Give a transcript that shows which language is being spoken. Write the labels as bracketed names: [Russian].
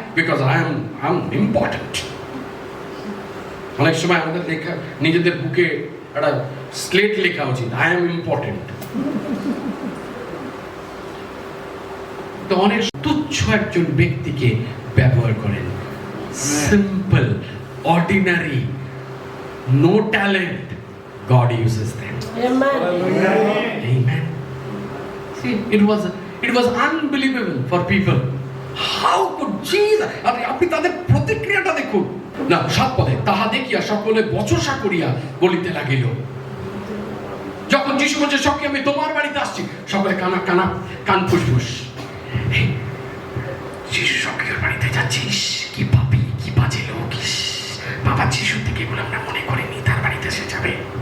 [English] Because I am important. [Bangla] অনেক সময় আমাদের লেখা নিজেদের বুকে একটা স্লেট লেখা উচিত, [English] I am important. [Bangla] তো অনেক তুচ্ছ একজন ব্যক্তিকে ব্যবহার করেন, [English] Simple, ordinary, no talent, God uses them. Amen. Amen. See, it was unbelievable for people. How could Jesus? [Bangla] আপনি তাদের প্রতিক্রিয়াটা দেখুন না। 7 পদে তাহা দেখিয়া সকলে বচসা করিয়া বলিতে লাগিল। যখন যিশু বলছে সখী আমি তোমার বাড়িতে আসছি, সকলে কান ফুসফুস। যিশু সখীর বাড়িতে যাচ্ছিস, কি পাপী, কি বাজে লোক, বাবা যিশু থেকে এগুলো আমরা মনে করিনি, তার বাড়িতে সে যাবে।